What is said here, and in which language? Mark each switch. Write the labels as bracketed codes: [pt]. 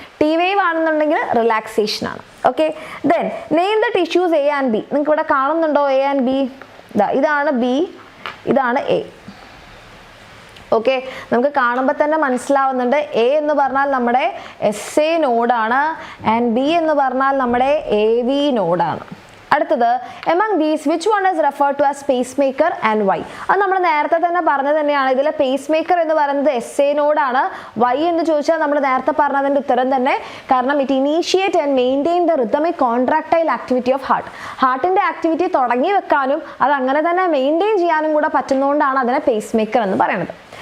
[ml] T wave ആണെന്നുണ്ടെങ്കിൽ relaxation ആണ്. Okay, [en] Then name the tissues A and B. [ml] നിങ്ങൾക്ക് ഇവിടെ കാണുന്നുണ്ടോ A and B? ഇതാണ് B, ഇതാണ് A. ഓക്കെ, നമുക്ക് കാണുമ്പോൾ തന്നെ മനസ്സിലാവുന്നുണ്ട്. എ എന്ന് പറഞ്ഞാൽ നമ്മുടെ SA നോഡാണ്, ആൻഡ് ബി എന്ന് പറഞ്ഞാൽ നമ്മുടെ AV നോഡാണ്. [en] അടുത്തത്, among these which one is referred to as pacemaker and why? [ml] അത് നമ്മൾ നേരത്തെ തന്നെ പറഞ്ഞത് തന്നെയാണ്. ഇതിലെ പേസ്മേക്കർ എന്ന് പറയുന്നത് SA നോഡാണ്. വൈ എന്ന് ചോദിച്ചാൽ നമ്മൾ നേരത്തെ പറഞ്ഞതിൻ്റെ ഉത്തരം തന്നെ, കാരണം [en] It initiate and maintain the rhythmic contractile activity of heart. [ml] ഹാർട്ടിൻ്റെ ആക്ടിവിറ്റി തുടങ്ങി വെക്കാനും അത് അങ്ങനെ തന്നെ മെയിൻറ്റെയിൻ ചെയ്യാനും കൂടെ പറ്റുന്നതുകൊണ്ടാണ് അതിനെ പേസ്മേക്കർ എന്ന് പറയുന്നത്.